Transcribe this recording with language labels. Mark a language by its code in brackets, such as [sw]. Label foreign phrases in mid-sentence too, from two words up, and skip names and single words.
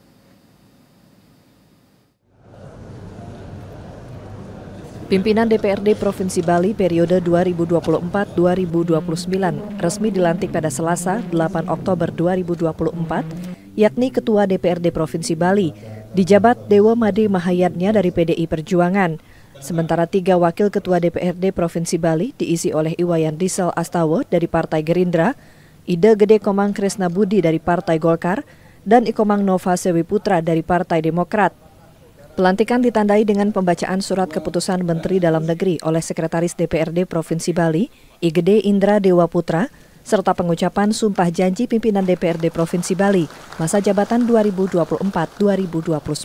[id] Pimpinan DPRD Provinsi Bali periode 2024-2029 resmi dilantik pada Selasa 8 Oktober 2024, yakni Ketua DPRD Provinsi Bali, dijabat Dewa Made Mahayatnya dari PDI Perjuangan. Sementara 3 wakil Ketua DPRD Provinsi Bali diisi oleh Iwayan Rizal Astawa dari Partai Gerindra, Ida Gede Komang Kresna Budi dari Partai Golkar, dan Ikomang Nova Sewi Putra dari Partai Demokrat. Pelantikan ditandai dengan pembacaan surat keputusan Menteri Dalam Negeri oleh Sekretaris DPRD Provinsi Bali, Igede Indra Dewa Putra, serta pengucapan sumpah janji pimpinan DPRD Provinsi Bali masa jabatan 2024-2029.